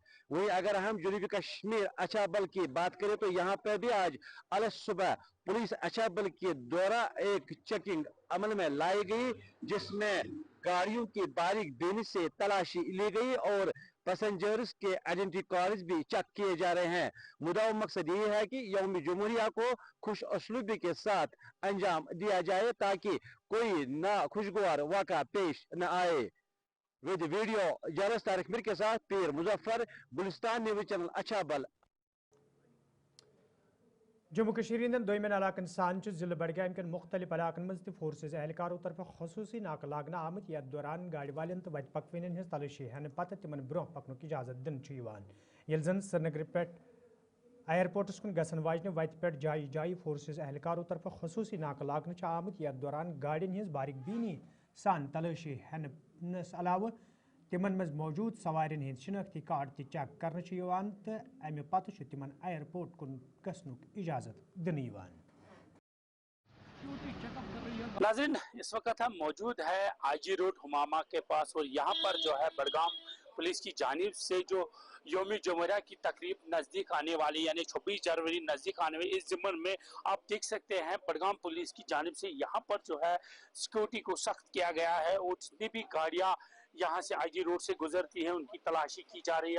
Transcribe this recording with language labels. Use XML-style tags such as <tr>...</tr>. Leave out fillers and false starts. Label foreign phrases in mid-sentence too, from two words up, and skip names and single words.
<ur>وہیں اگر ہم جنوبی کشمیر اچھابل کی بات کریں تو یہاں پہ بھی آج الگ صبح پولیس اچھابل کے دوارا ایک چیکنگ عمل میں لائی گئی، جس میں گاڑیوں کی باریک بینی سے تلاشی لی گئی اور پیسنجرز کے</ur> <en>identity cards</en> <ur>بھی چیک کیے جا رہے ہیں. مدعا مقصد یہ ہے کہ یوم جمہوریہ کو خوش اسلوبی کے ساتھ انجام دیا جائے تاکہ کوئی نا خوشگوار واقعہ پیش نہ آئے.</ur> <en>with video journalist</en> <ur>طارق میر کے ساتھ پیر مظفر، گلستان نیوز چینل اچھابل.</ur> <ks>जम्मू कश्मीर दोयमन इलाकन सान जिले बडगाम के मुख्तलिफ इलाकन मज फोर्सेज एहलकारों तरफ खसूसी नाक लागना आमत यथ दौरान गाड़ी वालन तो वत पकवन हज तलाशी हेन पत तिमन ब्रोह पकन इजाजत दिन ये जन श्रीनगर पे एयरपोर्टस कुन गसन वाजन वत पे जाई जाई फोर्सेज एहलकारों तरफ खसूसी नाक लागन आमत यथ दौरान गाड़िन हज बारीक बीनी सान तलाशी हेनस अलाव तिमन मज मौजूद सवारिन हंद शिनाख्ती कार्ड तक चेक कर तो अमे पत तिमन एयरपोर्ट कुन गसनुक इजाजत दिन।</ks> <ur>ناظرین، اس وقت ہم موجود ہے IG روڈ ہمامہ کے پاس اور یہاں پر جو ہے بڈگام پولیس کی جانب سے جو یوم جمہوریہ کی تقریب نزدیک آنے والی یعنی 26 جنوری نزدیک آنے والی، اس ضمن میں آپ دیکھ سکتے ہیں بڈگام پولیس کی جانب سے یہاں پر جو ہے سیکیورٹی کو سخت کیا گیا ہے اور جتنی بھی گاڑیاں یہاں سے IG روڈ سے گزرتی ہیں ان کی تلاشی کی جا رہی ہے.</ur>